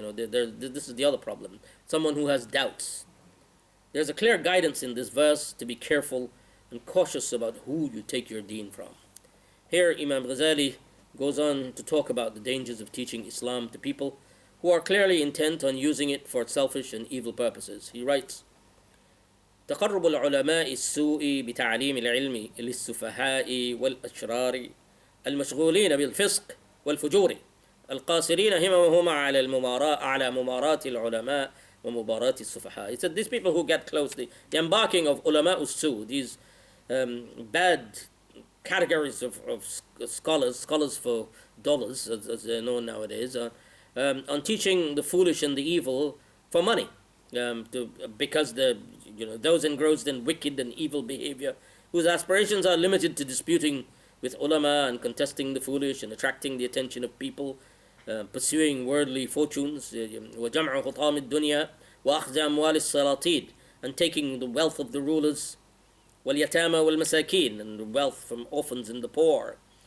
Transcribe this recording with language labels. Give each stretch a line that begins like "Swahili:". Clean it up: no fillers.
English: This is the other problem. Someone who has doubts. There's a clear guidance in this verse to be careful and cautious about who you take your deen from. Here Imam Ghazali goes on to talk about the dangers of teaching Islam to people who are clearly intent on using it for selfish and evil purposes. He writes,
Arabic: تقرب العلماء السوء بتعليم العلم للسفهاء والأشرار المشغولين بالفسق والفجور القاصرين هممهم على مماراة العلماء ومباراة السفهاء.
English: He said these people who get close, the embarking of ulama us-su, these bad categories of scholars for dollars, as they're known nowadays, on teaching the foolish and the evil for money, because those engrossed in wicked and evil behavior, whose aspirations are limited to disputing with ulama and contesting the foolish and attracting the attention of people, pursuing worldly fortunes,
Arabic: وَجَمْعُ خُطَامِ الدُّنْيا وَأَخْذَ أَمْوَالِ السَّلَاطِينِ,
English: and taking the wealth of the rulers,
Arabic: وَالْيَتَامَى وَالْمَسَاكِينَ,
English: and the wealth from orphans and the poor.